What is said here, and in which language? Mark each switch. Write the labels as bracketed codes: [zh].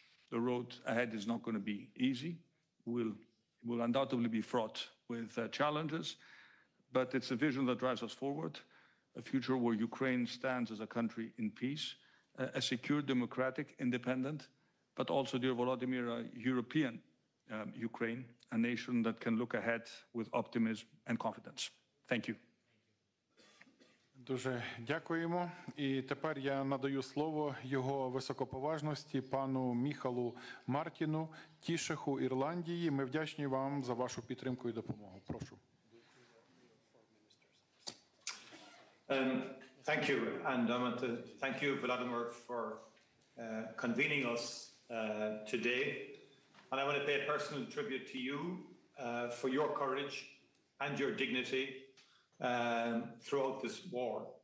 [en] The road ahead is not going to be easy. It will undoubtedly be fraught with challenges, but it's a vision that drives us forward, a future where Ukraine stands as a country in peace, a secure, democratic, independent, but also, dear Volodymyr, a European Ukraine, a nation that can look ahead with optimism and confidence. Thank you. [uk] Дуже дякуємо. І тепер я надаю слово його високоповажності пану Міхалу Мартіну, Тішеху Ірландії. Ми вдячні вам за вашу підтримку і допомогу. Прошу. [en] Thank you, and I want to thank you, Vladimir, for convening us today. And I want to pay a personal tribute to you for your courage and your dignity throughout this war.